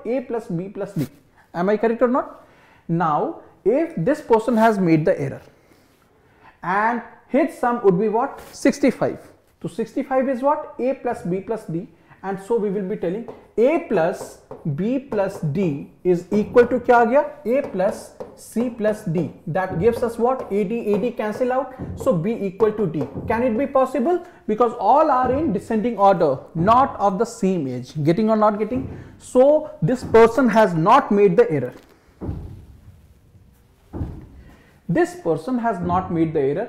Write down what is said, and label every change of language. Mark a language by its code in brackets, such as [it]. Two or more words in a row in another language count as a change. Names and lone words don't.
[en] A plus B plus D. Am I correct or not? Now, if this person has made the error and his sum would be what? 65. So 65 is what? A plus B plus D, and so we will be telling A plus B plus D is equal to [hi] क्या आ गया? [en] A plus C plus D. That gives us what? AD cancel out. So B equal to D. Can it be possible? Because all are in descending order, not of the same age. Getting or not getting? So this person has not made the error. This person has not made the error.